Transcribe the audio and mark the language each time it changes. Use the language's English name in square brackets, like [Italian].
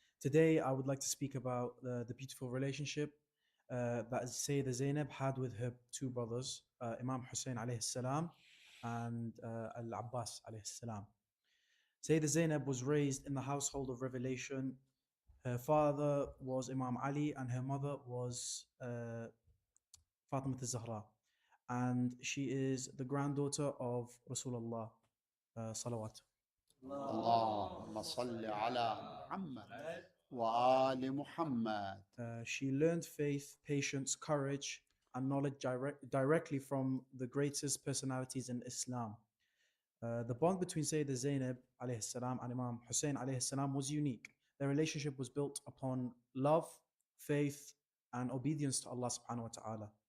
[English] Today, I would like to speak about the beautiful relationship that Sayyida Zainab had with her two brothers, Imam Hussein alayhi salam and Al-Abbas alayhi salam. Sayyida Zainab was raised in the household of revelation. Her father was Imam Ali and her mother was Fatima al-Zahra. and she is the granddaughter of Rasulullah. Salawat. [Arabic] اللهم صل على محمد وآل محمد. [English] She learned faith, patience, courage, and knowledge directly from the greatest personalities in Islam. The bond between Sayyidah Zainab alayhi salam and Imam Hussein alayhi salam was unique. Their relationship was built upon love, faith, and obedience to Allah subhanahu wa ta'ala.